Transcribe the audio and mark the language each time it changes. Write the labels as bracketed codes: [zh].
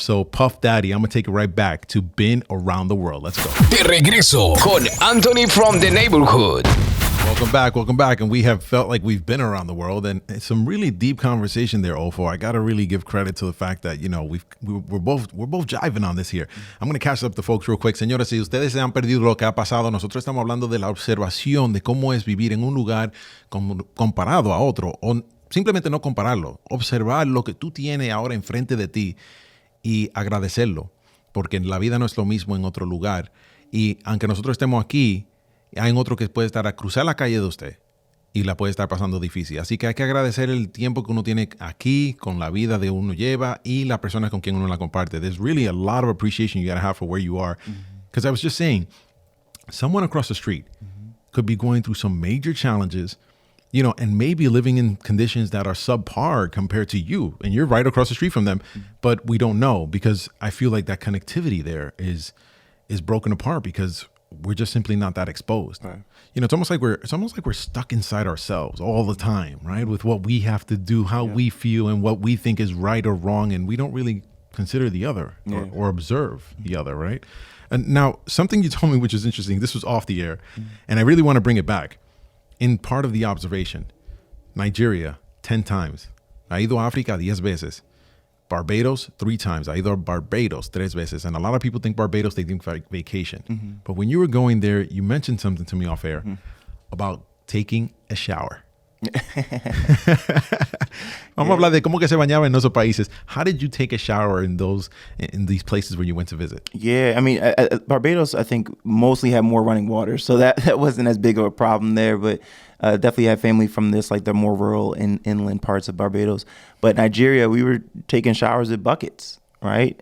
[en] So Puff Daddy, I'm gonna take it right back to Been Around the World. Let's go. [es] De regreso con Anthony from the Neighborhood. [en] Welcome back, and we have felt like we've been around the world, and it's some really deep conversation there, Ofo. I got to really give credit to the fact that we're both jiving on this here. I'm going to catch up the folks real quick, señores. [es] Si ustedes se han perdido lo que ha pasado, nosotros estamos hablando de la observación de cómo es vivir en un lugar comparado a otro, o simplemente no compararlo, observar lo que tú tienes ahora enfrente de ti y agradecerlo, porque la vida no es lo mismo en otro lugar. Y aunque nosotros estemos aquí, hay otro que puede estar a cruzar la calle de usted y la puede estar pasando difícil. Así que hay que agradecer el tiempo que uno tiene aquí, con la vida de uno lleva y las personas con quien uno la comparte. [en] There's really a lot of appreciation you got to have for where you are. Because I was just saying, someone across the street could be going through some major challenges, you know, and maybe living in conditions that are subpar compared to you. And you're right across the street from them, but we don't know, because I feel like that connectivity there is broken apart because we're just simply not that exposed. Right. You know, it's almost like we're stuck inside ourselves all the time, right? With what we have to do, how we feel, and what we think is right or wrong, and we don't really consider the other or observe the other, right? And now, something you told me which is interesting, this was off the air, and I really want to bring it back. In part of the observation, Nigeria, 10 times. [es] Ha ido a África 10 veces. Barbados, [en] 3 times. [es] Ha ido a Barbados 3 veces. [en] And a lot of people think Barbados, they think vacation. But when you were going there, you mentioned something to me off air about taking a shower. [es] Vamos a hablar de cómo que se bañaba en esos países. [en] How did you take a shower in these places where you went to visit? Yeah, I mean, Barbados, I think, mostly had more running water, so that wasn't as big of a problem there. But definitely had family from this, like the more rural inland parts of Barbados. But Nigeria, we were taking showers with buckets. Right.